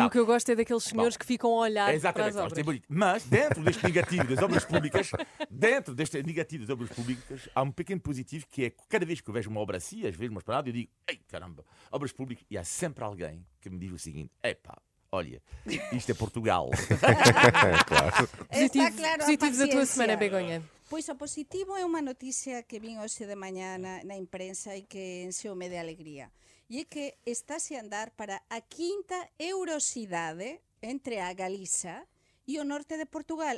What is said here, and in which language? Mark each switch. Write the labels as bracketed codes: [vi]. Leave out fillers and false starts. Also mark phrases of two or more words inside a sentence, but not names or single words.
[pt] o que eu gosto é daqueles senhores que ficam a olhar para Exatamente, as isto é obras. bonito. Mas dentro deste negativo das obras públicas, há um pequeno positivo que é que cada vez que eu vejo uma obra assim, às vezes uma parada, eu digo, ei, caramba, obras públicas, e há sempre alguém que me diz o seguinte, epá, olha, isto é Portugal. Claro. [gl] Está claro a [pt] Positivo da tua [gl] paciencia. [pt] semana, Begonha. [gl] Pois o positivo é unha noticia que vin hoxe de mañá na imprensa e que enxeume de alegría. E é que estáse a andar para a quinta eurosidade entre a Galiza e o norte de Portugal.